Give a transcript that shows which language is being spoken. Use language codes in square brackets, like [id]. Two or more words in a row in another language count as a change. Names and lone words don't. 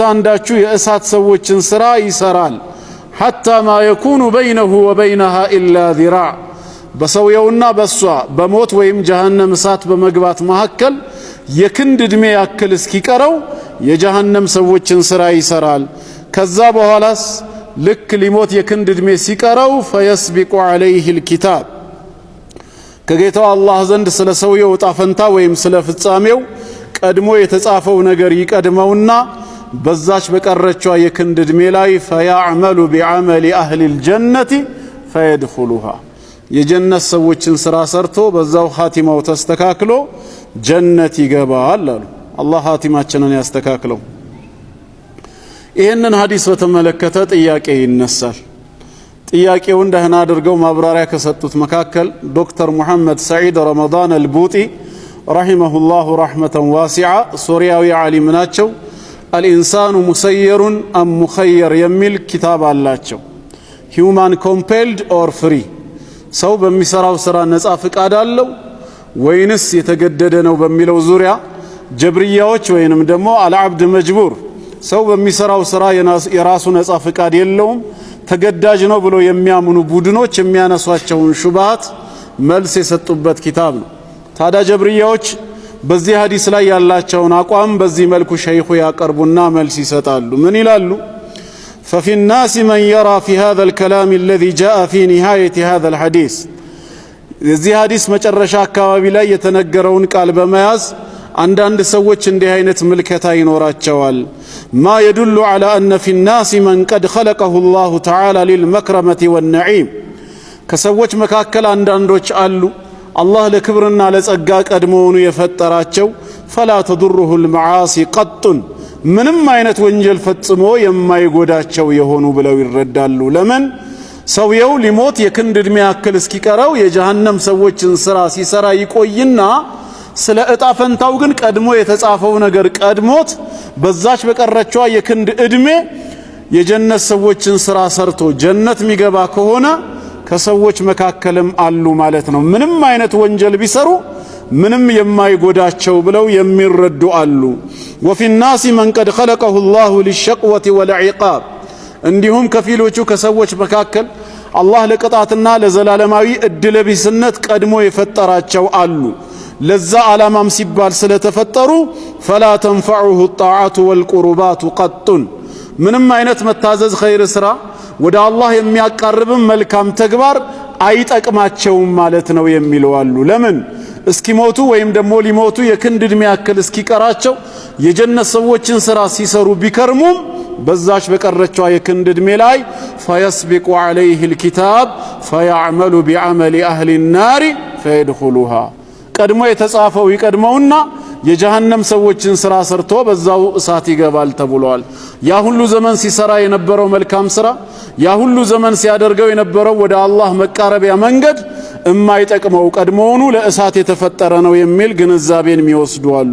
[am] አንዳችሁ የእሳት ሰዎችን ስራ ይሰራል [ar] حتى ما يكون بينه وبينها إلا ذراع [am] በሰውየውና በሷ በሞት ወይም ጀሃነም እሳት በመግባት መካከል የክንድ እድሜ ያክል እስኪቀረው የጀሃነም ሰዎችን ስራ ይሰራል ከዛ በኋላስ ልክ ሊሞት የክንድ እድሜ ሲቀረው [ar] فيسبق عليه الكتاب [am] ከጌታው አላህ ዘንድ ስለ ሰውየው ዕጣ ፈንታ ወይም ስለ ፍጻሜው ቀድሞ የተጻፈው ነገር ይቀድመውና በዛች በቀረችዋ የክንድ እድሜ ላይ [ar] فيعمل بعمل أهل الجنة فيدخلها [am] የጀነት ሰዎችን ስራ ሰርቶ በዛው ኻቲማው ተስተካክሎ ጀነት ይገባል አሉ አላህ ኻቲማችንን ያስተካክለው ይሄንን ሐዲስ በተመለከተ ጥያቄ ይነሳል ጥያቄውን ደህና አድርገው ማብራሪያ ከሰጡት መካከል ዶክተር ሙሐመድ ሰዒድ ረመዳን አልቡጢ [ar] رحمه الله رحمة واسعة [am] ሶሪያዊ ዓሊም ናቸው [ar] الإنسان مسير أم مخير [am] የሚል ኪታብ አላቸው [en] human compelled or free [am] ሰው በሚሰራው ስራ ነፃ ፍቃድ አለው ወይንስ የተገደደ ነው በሚለው ዙሪያ ጀብርያዎች ወይንም ደግሞ [ar] العبد مجبور [am] ሰው በሚሰራው ስራ የራሱ ነፃ ፍቃድ የለውም ተገዳጅ ነው ብሎ የሚያምኑ ቡድኖች የሚያነሷቸውን ሹብሃት መልስ የሰጡበት ኪታብ ነው ታዲያ ጀብርያዎች በዚህ ሐዲስ ላይ ያላቸውን አቋም በዚህ መልኩ ሸይኹ ያቀርቡና መልስ ይሰጣሉ ምን ይላሉ [ar] ففي الناس من يرى في هذا الكلام الذي جاء في نهاية هذا الحديث [am] የዚህ ሐዲስ መጨረሻ አካባቢ ላይ የተነገረውን ቃል በመያዝ አንዳንድ ሰዎች እንዲህ አይነት ምልከታ ይኖራቸዋል [ar] ما يدل على أن في الناس من قد خلقه الله تعالى للمكرمة والنعيم [am] ከሰዎች መካከል አንዳንዶች አሉ አላህ ለክብርና ለጸጋ ቀድሞውኑ የፈጠራቸው [ar] فلا تضره المعاصي قط [am] ምንም አይነት ወንጀል ፈጽሞ የማይጎዳቸው የሆኑ ብለው ይረዳሉ። ለምን ሰውየው ሊሞት የክንድ ዕድሜ ያክል እስኪቀረው የጀሃነም ሰዎችን ስራ ሲሰራ ይቆይና ስለ እጣ ፈንታው ግን ቀድሞ የተጻፈው ነገር ቀድሞት በዛች በቀረችዋ የክንድ ዕድሜ የጀነት ሰዎችን ስራ ሰርቶ ጀነት የሚገባ ከሆነ ከሰዎች መካከልም አሉ ማለት ነው። ምንም አይነት ወንጀል ቢሰሩ ምንም የማይጎዳቸው ብለው የሚረዱ አሉ። [ar] وفي الناس من قد خلقه الله للشقوة والعقاب [am] እንዲሁም ከፊሎቹ ከሰዎች መካከል አላህ ለቅጣትና ለዘላለማዊ እድለቢስነት ቀድሞ የፈጠራቸው አሉ። ለዛ ዓላማም ሲባል ስለተፈጠሩ [ar] فلا تنفعه الطاعة والقربات قط [am] ምንም አይነት መታዘዝ ኸይር ስራ ወደ አላህ የሚያቀርብም መልካም ተግባር አይጠቅማቸውም ማለት ነው የሚለው አሉ። ለምን እስኪሞቱ ወይም ደግሞ ሊሞቱ የክንድ ዕድሜ ያክል እስኪቀራቸው የጀነት ሰዎችን ስራ ሲሰሩ ቢከርሙም በዛች በቀረችዋ የክንድ ዕድሜ ላይ [ar] فيسبق عليه الكتاب فيعمل بعمل أهل النار فيدخلها [am] ቀድሞ የተጻፈው ይቀድመውና የጀሃነም ሰዎችን ስራ ሰርቶ በዛው እሳት ይገባል ተብሏል። ያ ሁሉ ዘመን ሲሰራ የነበረው መልካም ስራ ያ ሁሉ ዘመን ሲያደርገው የነበረው ወደ አላህ መቃረቢያ መንገድ እማይጠቅመው ቀድሞውኑ ለእሳት የተፈጠረ ነው የሚል ግንዛቤን የሚወስዱ አሉ።